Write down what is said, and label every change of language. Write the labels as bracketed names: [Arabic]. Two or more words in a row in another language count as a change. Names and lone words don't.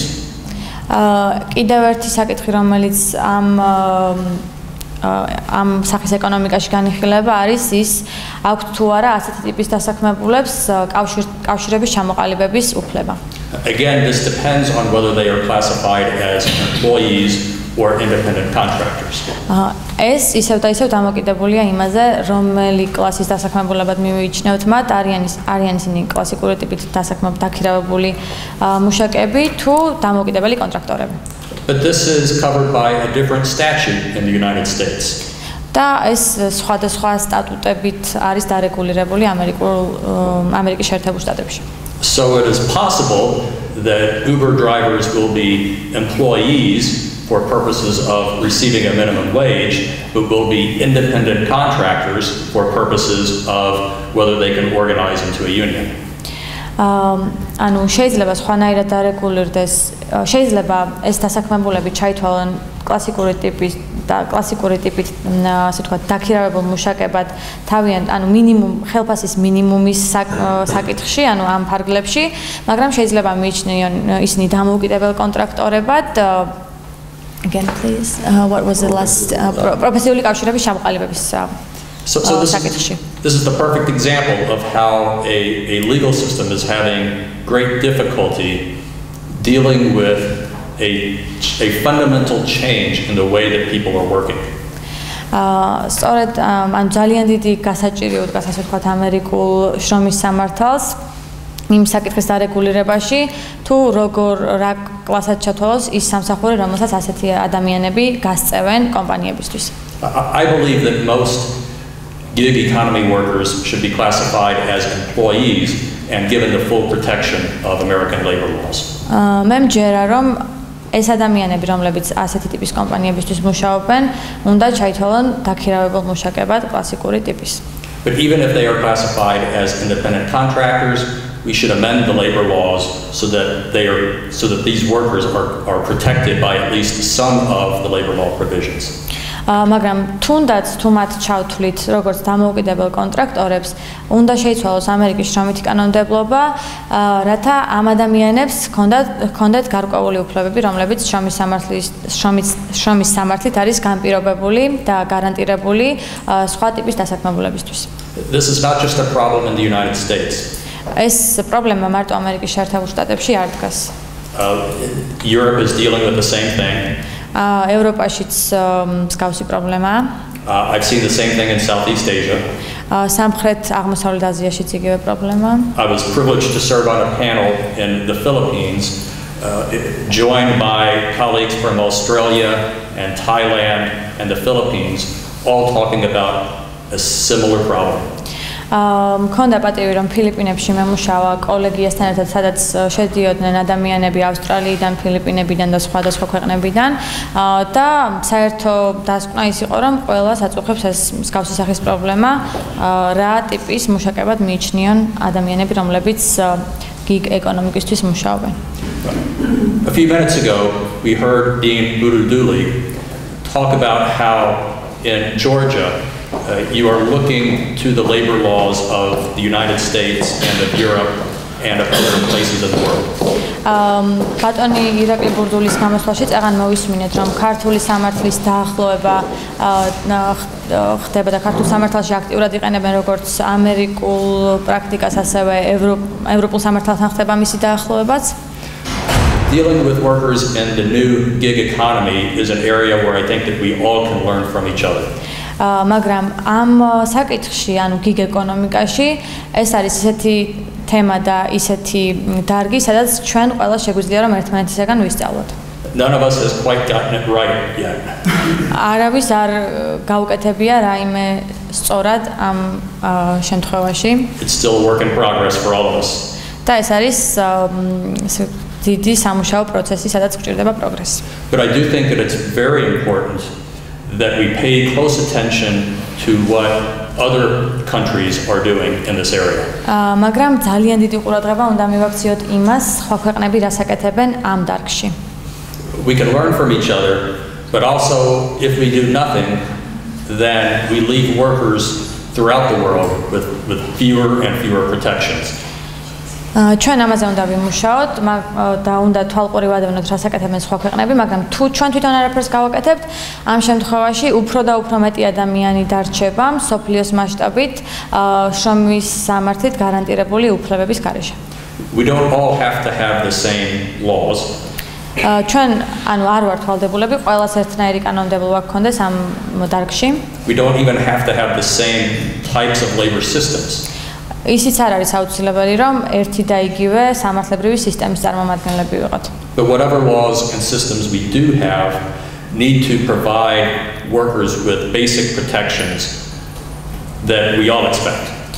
[Georgian] კიდევ ერთი საკითხი, რომელიც ამ სახის ეკონომიკაში განიხილება არის ის, აქვთ თუ არა ასეთი ტიპის დასაქმებულებს კავშირების ჩამოყალიბების უფლება. [English] Again, this depends on whether they are classified as employees or independent contractors. [Georgian] ეს ისევ და ისევ დამოკიდებულია იმაზე, რომელი კლასის დასაქმებულებად მივიჩნევთ მათ, არიან ისინი კლასიკური ტიპით დაქირავებული მუშაკები თუ დამოუკიდებელი კონტრაქტორები. [English] But this is covered by a different statute in the United States. [Georgian] და ეს სხვადასხვა სტატუტებით არის დარეგულირებული ამერიკის შეერთებულ შტატებში. [English] So it is possible that Uber drivers will be employees for purposes of receiving a minimum wage, but will be independent contractors for purposes of whether they can organize into a union. [Georgian] ანუ შეიძლება სხვანაირად დარეგულირდეს, შეიძლება ეს დასაქმებულები ჩაითვალონ კლასიკური ტიპით, ასე ვთქვათ, დაქირავებულ მუშაკებად თავიანთ, ანუ ხელფასის მინიმუმის საკითხში, ანუ ამ ფარგლებში, მაგრამ შეიძლება მიიჩნიონ ისინი დამოუკიდებელ კონტრაქტორებად. [English] Again, please. What was the last [Georgian] პროფესიული კავშირების ჩამოყალიბების [English] So this is the perfect example of how a legal system is having great difficulty dealing with a fundamental change in the way that people are working. [Georgian] სწორედ ან ძალიან დიდი გასაჭირი უდგას, ასე ვთქვათ, ამერიკულ შრომის სამართალს იმ საკითხის დარეგულირებაში, თუ რა კლასად ჩათვალოს ის სამსახური, რომელსაც ასეთი ადამიანები გასწევენ კომპანიებისთვის. [English] I believe that most gig economy workers should be classified as employees and given the full protection of American labor laws. [Georgian] მე მჯერა, რომ ეს ადამიანები, რომლებიც ასეთი ტიპის კომპანიებისთვის მუშაობენ, უნდა ჩაითვალონ დაქირავებულ მუშაკებად კლასიკური ტიპის. [English] But even if they are classified as independent contractors, we should amend the labor laws so that these workers are protected by at least some of the labor law provisions. [Georgian] მაგრამ თუნდაც თუ მათ ჩავთვლით როგორც დამოუკიდებელ კონტრაქტორებს, უნდა შეიცვალოს ამერიკის შრომითი კანონმდებლობა, რათა ამ ადამიანებს ჰქონდეთ გარკვეული უფლებები, რომლებიც შრომის სამართლით არის განპირობებული და გარანტირებული სხვა ტიპის დასაქმებულებისთვის. [English] This is not just a problem in the United States. [Georgian] ეს პრობლემა მარტო ამერიკის შეერთებულ შტატებში არ დგას. [English] Europe is dealing with the same thing. [Georgian] ევროპაშიც მსგავსი პრობლემაა. [English] I've seen the same thing in Southeast Asia. [Georgian] სამხრეთ აღმოსავლეთ აზიაშიც იგივე პრობლემაა. [English] I was privileged to serve on a panel in the Philippines, joined by colleagues from Australia and Thailand and the Philippines, all talking about a similar problem. [Georgian] მქონდა პატივი, რომ ფილიპინებში მემუშავა კოლეგიასთან ერთად, სადაც შედიოდნენ ადამიანები ავსტრალიიდან, ფილიპინებიდან და სხვადასხვა ქვეყნებიდან და საერთო დასკვნა ის იყო, რომ ყველას აწუხებს ეს მსგავსი სახის პრობლემა, რა ტიპის მუშაკებად მიიჩნიონ ადამიანები, რომლებიც gig ეკონომიკისთვის მუშაობენ. [English] A few minutes ago, we heard Dean Buruduli talk about how in Georgia you are looking to the labor laws of the United States and of Europe and of other places in the world. [Georgian] ბატონი ირაკლი ბურდულის გამოსვლაში წაღან მოვისმინეთ, რომ ქართული სამართლის დაახლოება ხდება და ქართულ სამართალში აქტიურად იყენებენ როგორც ამერიკულ პრაქტიკას, ასევე ევროპულ სამართალთან ხდება მისი დაახლოებაც. [English] Dealing with workers in the new gig economy is an area where I think that we all can learn from each other. [Georgian] მაგრამ ამ საკითხში, ანუ gig ეკონომიკაში, ეს არის ისეთი თემა და ისეთი დარგი, სადაც ჩვენ ყველა შეგვიძლია რომ ერთმანეთისგან ვისწავლოთ. [English] None of us has quite gotten it right yet. [Georgian] არავის არ გაუკეთებია რაიმე სწორად ამ შემთხვევაში. [English] It's still a work in progress for all of us. [Georgian] და ეს არის დიდი სამუშაო პროცესი, სადაც გვჭირდება პროგრესი. [English] But I do think that it's very important that we pay close attention to what other countries are doing in this area. [Georgian] მაგრამ ძალიან დიდი ყურადღება უნდა მივაქციოთ იმას, სხვა ქვეყნები რას აკეთებენ ამ დარგში. [English] We can learn from each other, but also if we do nothing, then we leave workers throughout the world with fewer and fewer protections. [Georgian] ჩვენ ამაზე უნდა ვიმუშაოთ და უნდა თვალყური ვადევნოთ, რას აკეთებენ სხვა ქვეყნები, მაგრამ თუ ჩვენ თვითონ არაფერს გავაკეთებთ, ამ შემთხვევაში უფრო და უფრო მეტი ადამიანი დარჩება მსოფლიოს მასშტაბით შრომის სამართლით გარანტირებული უფლებების გარეშე. [English] We don't all have to have the same laws. [Georgian] ჩვენ ანუ არ ვართ ვალდებულები ყველას ერთნაირი კანონმდებლობა გქონდეს ამ დარგში. [English] We don't even have to have the same types of labor systems. [Georgian] ისიც არ არის აუცილებელი, რომ ერთი და იგივე სამართლებრივი სისტემის წარმომადგენლები ვიყოთ. [English] But whatever laws and systems we do have, need to provide workers with basic protections that we all expect.